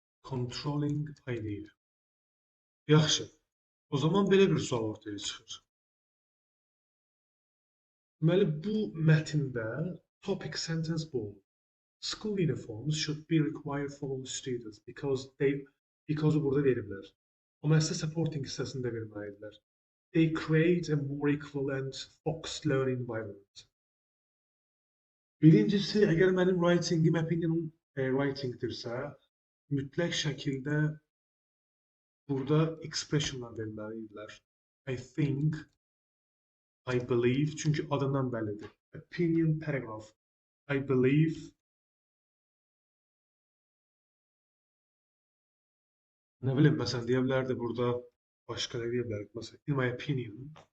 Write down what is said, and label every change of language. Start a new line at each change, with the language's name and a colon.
Azerbaijani: Controlling idea. Yaxşı. O zaman belə bir sual ortaya çıxır. Deməli, bu mətndə topic sentence bu.
English: School uniforms should be required for all students because
Azerbaijani: burada veriblər. Amma sizə supporting hissəsində verməliyirlər.
English: They create a more equal and focused learning environment.
Azerbaijani: Birincisi, əgər mənim writingim opinion writingdirsə, mütləq şəkildə burada expressionlar verməliyirlər.
English: I think, I believe,
Azerbaijani: çünki adından bəllidir. Opinion paragraph. I believe, nə bilim, məsələn, deyə bilərdi burada, başqa nə deyə bilərdik, məsələn,
English: in my opinion.